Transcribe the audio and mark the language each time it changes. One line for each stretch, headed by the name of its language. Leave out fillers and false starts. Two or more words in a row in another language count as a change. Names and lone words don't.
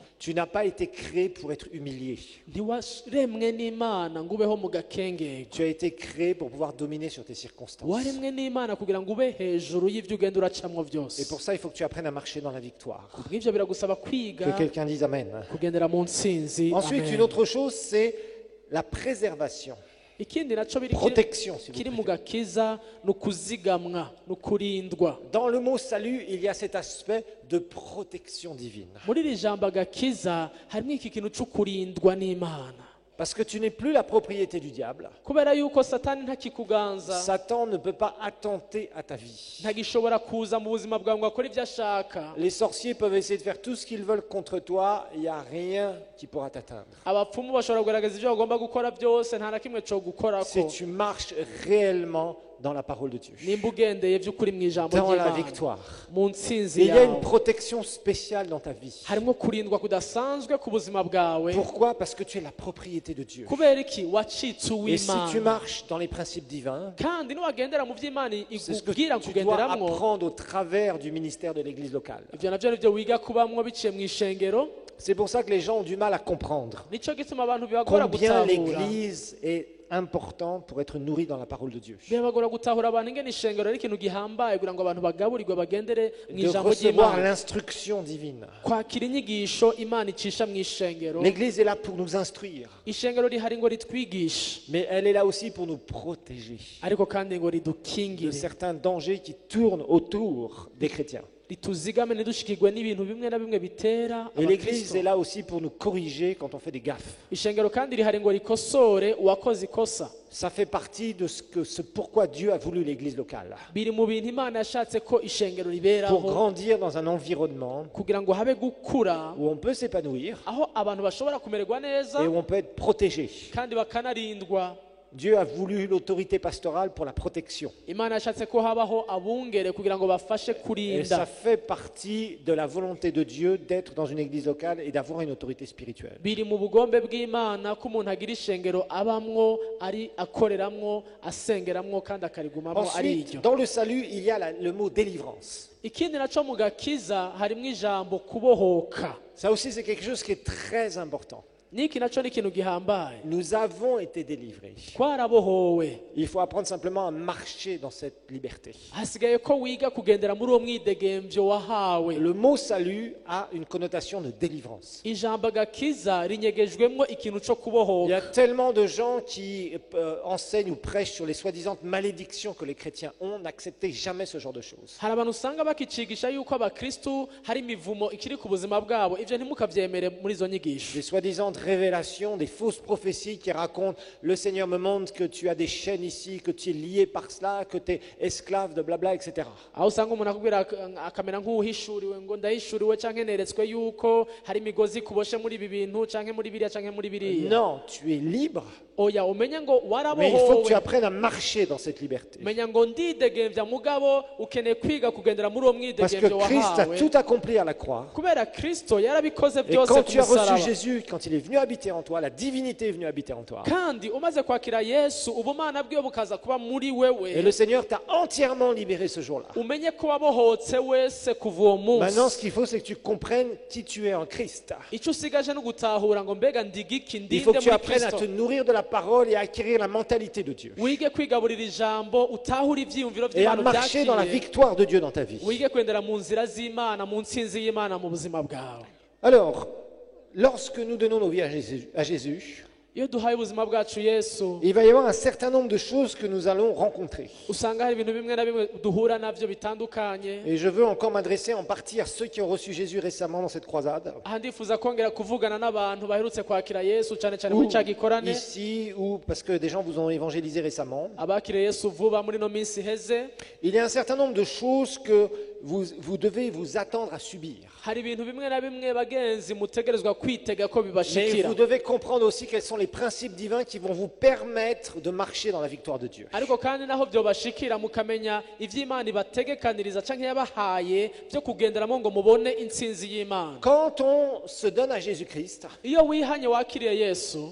French: Tu n'as pas été créé pour être humilié.
Rundi: Ntiwaremwe n'Imana ngo ubeho mu gakengegwe.
French: Tu as été créé pour pouvoir dominer sur tes circonstances.
Rundi: Waremwe n'Imana kugira ngo ube hejuru y'ivyo ugenda uracamwo byose.
French: Et pour ça, il faut que tu apprennes à marcher dans la victoire.
Rundi: Kubw'ivyo biragusaba kwiga
French: Que quelqu'un dise Amen.
Rundi: kugendera mu ntsinzi.
French: Ensuite, Amen. une autre chose, c'est la préservation.
Rundi: Ikindi naco
French: Protection, s'il vous
Rundi: kiri
French: plaît.
Rundi: mu gakiza ni ukuzigamwa, ni ukurindwa.
French: Dans le mot salut, il y a cet aspect de protection divine.
Rundi: Muri iri jambo agakiza harimo iki kintu cyo kurindwa n'Imana.
French: Parce que tu n'es plus la propriété du diable.
Rundi: Kubera yuko Satani ntakikuganza,
French: Satan ne peut pas attenter à ta vie.
Rundi: ntagishobora kuza mu buzima bwawe ngo akore ibyo ashaka.
French: Les sorciers peuvent essayer de faire tout ce qu'ils veulent contre toi, il n'y a rien qui pourra t'atteindre.
Rundi: Abapfumu bashobora kugaragaza ibyo bagomba gukora byose, nta na kimwe cyo gukorako.
French: Si tu marches réellement dans la parole de Dieu,
Rundi: nimba ugendeye by'ukuri mu ijambo
French: dans la
Rundi: ry'Imana
French: victoire.
Rundi: mu ntsinzi
French: Et il y a une
Rundi: yawe
French: protection spéciale dans ta vie.
Rundi: harimo kurindwa kudasanzwe ku buzima bwawe
French: Pourquoi? Parce que tu es la propriété de Dieu.
Rundi: kubera iki wacitse
French: Et si tu
Rundi: uw'Imana
French: marches dans les principes divins,
Rundi: kandi niwagendera mu by'Imana
French: c'est ce que
Rundi: ikubwira
French: tu dois
Rundi: kugenderamwo
French: apprendre au travers du ministère de l'église locale.
Rundi: ibyo nabyo nibyo wiga kubamwo biciye mu ishengero
French: C'est pour ça que les gens ont du mal à comprendre
Rundi: nicyo gituma abantu bibagora
French: combien
Rundi: gutahura
French: l'église est importante pour être nourrie dans la parole de Dieu.
Rundi: bibagora gutahura abantu ingene ishengero ari ikintu gihambaye kugira ngo abantu bagaburirwe bagendere mu
French: De
Rundi: ijambo
French: recevoir
Rundi: ry'Imana
French: l'instruction divine.
Rundi: kwakira inyigisho Imana icisha mu ishengero
French: L'église est là pour nous instruire,
Rundi: ishengero rihari ngo ritwigishe
French: mais elle est là aussi pour nous protéger
Rundi: ariko kandi ngo
French: de
Rundi: ridukingire
French: certains dangers qui tournent autour des chrétiens.
Rundi: rituzigame ntidushikirwe n'ibintu bimwe na bimwe bitera
French: Et l'église
Rundi: abakristo
French: est là aussi pour nous corriger quand on fait des gaffes.
Rundi: ishengero kandi rihari ngo rikosore uwakoze ikosa
French: Ça fait partie de ce pourquoi Dieu a voulu l'église locale.
Rundi: biri mu bintu Imana yashatse ko ishengero
French: Pour
Rundi: riberaho
French: grandir dans un environnement
Rundi: kugira ngo habe gukura
French: où on peut s'épanouir
Rundi: aho abantu bashobora kumererwa neza
French: et où on peut être protégé.
Rundi: kandi bakanarindwa
French: Dieu a voulu l'autorité pastorale pour la protection.
Rundi: Imana yashatse ko habaho abungere kugira ngo bafashe
French: Et
Rundi: kurinda
French: ça fait partie de la volonté de Dieu d'être dans une église locale et d'avoir une autorité spirituelle.
Rundi: biri mu bugombe bw'Imana ko umuntu agira ishengero abamwo ari akoreramwo asengeramwo kandi akarigumamwo ari
French: Ensuite,
Rundi: iryo
French: dans le salut, il y a le mot délivrance.
Rundi: ikindi naco mu gakiza harimo ijambo kubohoka
French: Ça aussi, c'est quelque chose qui est très important.
Rundi: niki naco ni ikintu gihambaye
French: Nous avons été délivrés.
Rundi: twarabohowe
French: Il faut apprendre simplement à marcher dans cette liberté.
Rundi: hasigaye ko wiga kugendera muri uwo mwidegemvyo wahawe
French: Le mot salut a une connotation de délivrance.
Rundi: ijambo gakiza rinyegejwemwo ikintu co
French: Il y
Rundi: kubohoka
French: a tellement de gens qui enseignent ou prêchent sur les soi-disant malédictions que les chrétiens ont. N'acceptez jamais ce genre de choses.
Rundi: hari abantu usanga bakicigisha yuko abakristu hari imivumo ikiri ku buzima bwabo ivyo ntimukavyemere muri izo nyigisho
French: Des soi-disant révélations, des fausses prophéties qui racontent le Seigneur me montre que tu as des chaînes ici, que tu es lié par cela, que tu es esclave de blabla, etc.
Rundi: aho usanga umuntu akubwira akamera nk'uwuhishuriwe ngo ndahishuriwe canke neretswe yuko hari imigozi kuboshe muri ibi bintu canke muri biriya canke muri biriya
French: Non, tu es libre,
Rundi: oya umenye ngo
French: mais il faut que tu
Rundi: warabohowe
French: apprennes à marcher dans cette liberté.
Rundi: menya ngo ndidegemvya mugabo ukeneye kwiga kugendera muri uwo
French: Parce que
Rundi: mwidegemvyo
French: Christ a
Rundi: wahawe
French: tout accompli à la croix.
Rundi: kubera kristo yarabikoze
French: Et
Rundi: byose
French: quand
Rundi: ku
French: tu as reçu
Rundi: musaraba
French: Jésus, quand il est venu habiter en toi, la divinité est venue habiter en toi.
Rundi: kandi umaze kwakira yesu ubumana bwiwe bukaza kuba muri
French: Et
Rundi: wewe
French: le Seigneur t'a entièrement libéré ce jour-là.
Rundi: umenye ko wabohotse wese kuva uwo
French: Maintenant,
Rundi: munsi
French: ce qu'il faut, c'est que tu comprennes qui tu es en Christ.
Rundi: icyo usigaje no gutahura ngo mbega ndigiki
French: Il faut
Rundi: ndinde
French: que tu
Rundi: muri
French: apprennes à
Rundi: kristo
French: te nourrir de la parole et à acquérir la mentalité de Dieu.
Rundi: wige kwigaburira ijambo utahure ibyiyumviro
French: Et à
Rundi: by'imana
French: marcher dans la
Rundi: byakiriye
French: victoire de Dieu dans ta vie.
Rundi: wige kwendera mu nzira z'imana mu ntsinzi y'imana mu buzima bwawe
French: Alors, lorsque nous donnons nos vies à Jésus,
Rundi: iyo duhaye ubuzima bwacu yesu
French: il va y avoir un certain nombre de choses que nous allons rencontrer.
Rundi: usanga hari ibintu bimwe na bimwe duhura navyo bitandukanye
French: Et je veux encore m'adresser en partie à ceux qui ont reçu Jésus récemment dans cette croisade.
Rundi: aha ndifuza kongera kuvugana n'abantu baherutse kwakira yesu cyane cyane
French: Ou
Rundi: muri ca gikorane
French: ici, ou parce que des gens vous ont évangélisé récemment.
Rundi: abakiriye yesu vuba muri no minsi iheze
French: Il y a un certain nombre de choses que vous devez vous attendre à subir.
Rundi: hari ibintu bimwe na bimwe bagenzi mutegerezwa kwitega ko
French: Mais
Rundi: bibashikira
French: vous devez comprendre aussi quels sont les principes divins qui vont vous permettre de marcher dans la victoire de Dieu.
Rundi: ariko kandi naho byobashikira mukamenya ivy'imana ibategekaniriza canke yabahaye byo kugenderamo ngo mubone intsinzi y'imana
French: Quand on se donne à Jésus-Christ,
Rundi: iyo wihanye wakiriye yesu